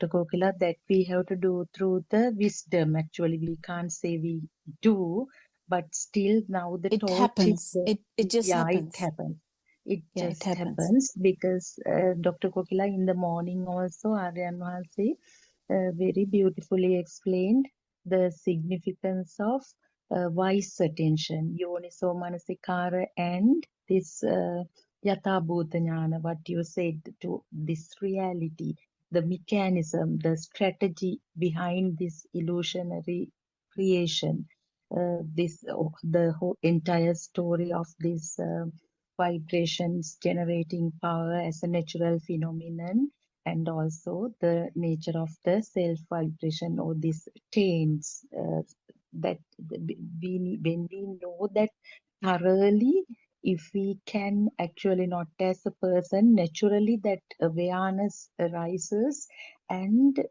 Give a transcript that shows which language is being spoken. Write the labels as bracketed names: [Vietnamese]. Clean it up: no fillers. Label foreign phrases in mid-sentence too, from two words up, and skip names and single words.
[English] Kokila, that we have to do through the wisdom. Actually, we can't say we do, but still now the It torch is happens. there. It just Yeah, it happens. happens. It Yeah, it just happens. happens because Dr. Kokila in the morning also, Aryan Valsi very beautifully explained the significance of wise attention, [Pali] yoniso manasikara, [English] and this [Pali] yatha bhuta jnana, [English] what you said to this reality, the mechanism, the strategy behind this illusionary creation, the whole entire story of this vibrations generating power as a natural phenomenon, and also the nature of the self vibration or these taints that when we know that thoroughly, if we can actually not as a person naturally that awareness arises, and